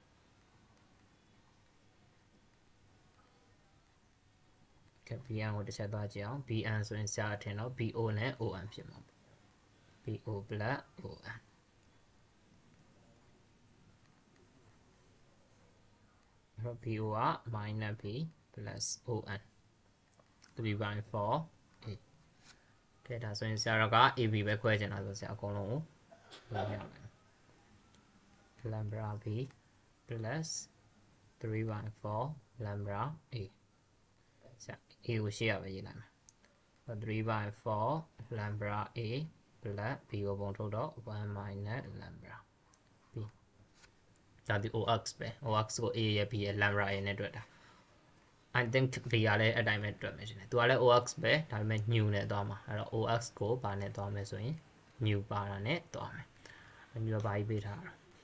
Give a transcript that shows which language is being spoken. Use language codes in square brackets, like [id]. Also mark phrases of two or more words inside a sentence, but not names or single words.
[my] BN ကိုတစ်ချက်သွားကြည့်အောင် BN ဆိုရင်ဆရာအထင်တော့ BO နဲ့ ON ဖြစ်မှာပေါ့ [en] BO plus ON [my] အဲ့တော့ BO က [en] minus B plus ON 3 by 4 [my] A ကဲဒါဆိုရင်ဆရာက AB ပဲခွဲချင်တာဆိုဆရာအကုန်လုံးကိုခွဲပြမယ် [en] lambda B plus 3 by 4 lambda A [my] ဆရာ A ကိုရှေ့ရပဲရေးလိုက်မယ် [en] 3 by 4 lambda A plus B [my] ကိုပုံထုတ်တော့ [en] 1 minus lambda B [my] ဒါဒီ OX ပဲ OX ကို A ရဲ့ B ရဲ့ [en] lambda A [my] နဲ့တွက်တာ [en] I think [my] B ကလည်းအတိုင်းပဲတွက်မယ်ရှင်သူကလည်း OX ပဲဒါပေမဲ့ new နဲ့သွားမှာအဲ့တော့ OX ကိုဘာနဲ့သွားမယ်ဆိုရင် new ပါတာနဲ့သွားမယ် new ဘာကြီးပေးထားတာ